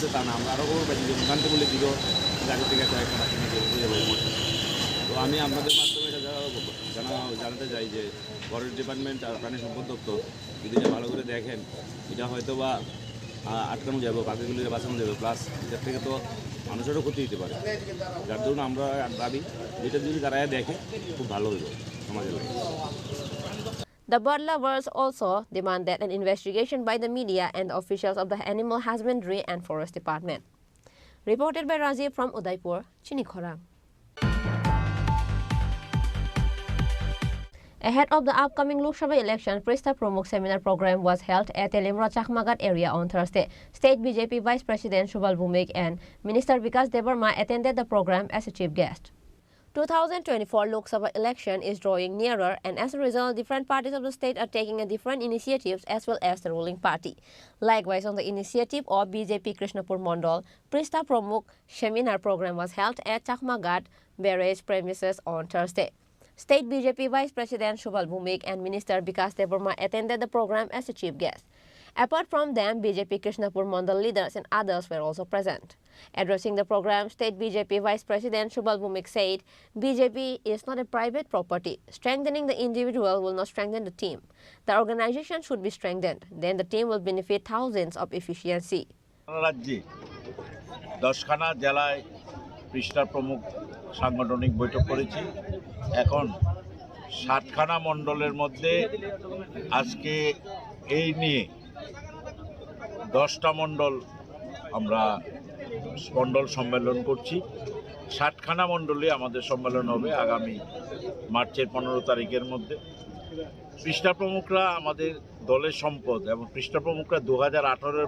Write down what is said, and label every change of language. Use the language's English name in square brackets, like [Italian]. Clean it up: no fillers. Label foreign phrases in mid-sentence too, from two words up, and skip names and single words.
[Bangla] তা না আমরা আরও খবর পাইছি যে জানতে বলে দিল গাড়ি থেকে কয়েকটা পাখি নিয়ে বুঝে বই করছে তো আমি আপনাদের মাধ্যমে এটা জানাতে চাই যে [English] forest department [Bangla] আর প্রাণী সম্পদ দপ্তর যদি এটা ভালো করে দেখেন এটা হয়তো বা আটকানো যাবে পাখিগুলিকে বাঁচানো যাবে প্লাস এটার থেকে তো মানুষেরও ক্ষতি দিতে পারে যার জন্য আমরা দাবি যেটা যদি তারা দেখে খুব ভালো হইব সমাজের লাগে [English] The bird lovers also demand that an investigation by the media and the officials of the Animal Husbandry and Forest Department. Reported by Rajiv from Udaipur, Chini Khorang. Ahead of the upcoming Lok Sabha election, Prista Pramukh seminar program was held at Telimra Chakmagat area on Thursday. State BJP Vice President Shubal Bhumik and Minister Vikas Debarma attended the program as a chief guest. 2024 Lok Sabha election is drawing nearer, and as a result, different parties of the state are taking different initiatives as well as the ruling party. Likewise, on the initiative of BJP Krishnapur Mandal, Prista Pramukh seminar program was held at Chakmagat barrage premises on Thursday. State BJP Vice President Shubal Bhumik and Minister Vikas Debarma attended the program as a chief guest. Apart from them, BJP Krishnapur Mandal leaders and others were also present. Addressing the program, State BJP Vice President Shubal Bhumik said, BJP is not a private property. Strengthening the individual will not strengthen the team. The organization should be strengthened. Then the team will benefit thousands of efficiency. [Bangla] রাজ্যে 10খানা জেলায় পৃষ্ঠা প্রমুখ সাংগঠনিক বৈঠক করেছি এখন 60খানা মণ্ডলের মধ্যে আজকে এই নিয়ে 10টা মণ্ডল আমরা মণ্ডল সম্মেলন করছি 60খানা মণ্ডলে আমাদের সম্মেলন হবে আগামী মার্চের 15 তারিখের মধ্যে পৃষ্ঠা প্রমুখরা আমাদের দলের সম্পদ এবং পৃষ্ঠা প্রমুখরা 2018-এর